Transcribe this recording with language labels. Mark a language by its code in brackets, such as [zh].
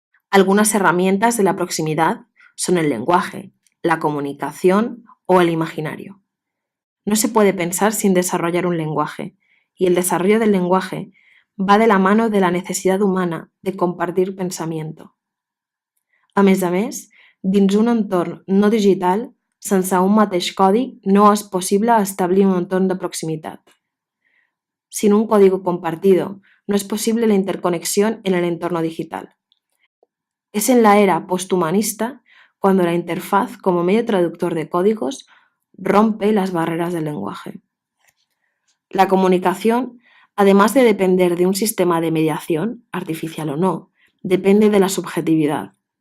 [es] Algunas herramientas de la proximidad son el lenguaje, la comunicación o el imaginario. No se puede pensar sin desarrollar un lenguaje, y el desarrollo del lenguaje va de la mano de la necesidad humana de compartir pensamiento. [ca] A més, dins un entorn no digital, sense un mateix codi, no és posible establir un entorn de proximitat. [es] Sin un código compartido, no es posible la interconexión en el entorno digital. Es en la era posthumanista cuando la interfaz como medio traductor de códigos rompe las barreras del lenguaje. La comunicación, además de depender de un sistema de mediación, artificial o no, depende de la subjetividad.